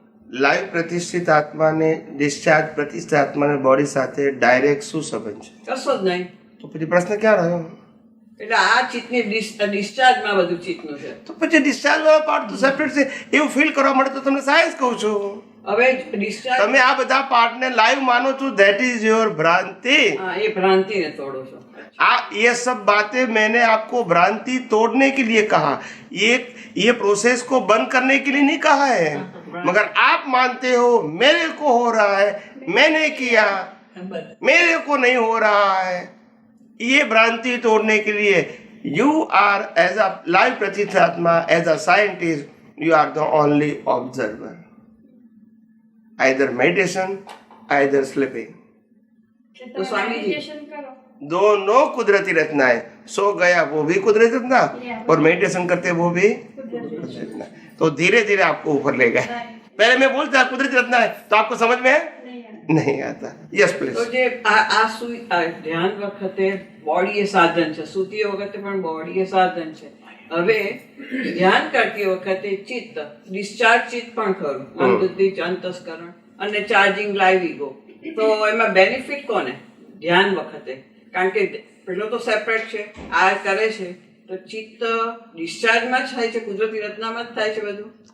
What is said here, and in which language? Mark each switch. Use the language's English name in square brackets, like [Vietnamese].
[Gujarati] Live પ્રતિષ્ઠિત આત્માને discharge પ્રતિષ્ઠિત આત્માને બોડી સાથે ડાયરેક્ટ શું સંબંધ છે? કશો જ નહીં. તો પછી પ્રશ્ન ક્યાં રહ્યો? એટલે આ ચિત્તની ડિસ્ચાર્જમાં બધું ચિત્તનું છે. તો પછી ડિસ્ચાર્જ વાળો પાર્ટ તો સેપરેટ છે. એવું ફીલ કરવા માટે તો તમને સાયન્સ કહું છું. હવે ડિસ્ચાર્જ તમે આ બધા પાર્ટને લાઈવ માનો છો, [English] that is your [Gujarati] भ्रांति. [Hindi] हाँ, ये भ्रांति ने तोड़ो છો. ये सब बातें मैंने आपको भ्रांति तोड़ने के लिए कहा. ये प्रोसेस को बंद करने के लिए नहीं कहा है. मगर आप मानते हो मेरे को हो रहा है, मैंने किया, मेरे को नहीं हो रहा है. ये भ्रांति तोड़ने के लिए [English] you are, as a live Pratitatma, as a scientist, you are the only observer. Either meditation, either sleeping. [Hindi] तो स्वामी जी दोनों कुदरती रचना है. सो गया वो भी कुदरती रचना और मेडिटेशन करते वो भी कुदरती रचना. तो धीरे धीरे आपको ऊपर ले गए. पहले मैं बोलता कुदरती रचना है तो आपको समझ में नहीं आता. [English] Yes please. [Gujarati] તો જે આ ધ્યાન વખતે બોડી એ સાધન છે, સૂતી વખતે પણ બોડી એ સાધન છે. હવે ધ્યાન કરતી વખતે ચિત્ત ડિસ્ચાર્જ ચિત્ત પણ ખરું, અંતર્દૃષ્ટિ અંતસ્કરણ અને ચાર્જિંગ લાઈવ ઈગો. તો એમાં બેનિફિટ કોને ધ્યાન વખતે? કારણ કે પેલો તો સેપરેટ છે, આ કરે છે તો ચિત્ત ડિસ્ચાર્જમાં જ થાય છે, કુદરતી રચનામાં જ થાય છે બધું.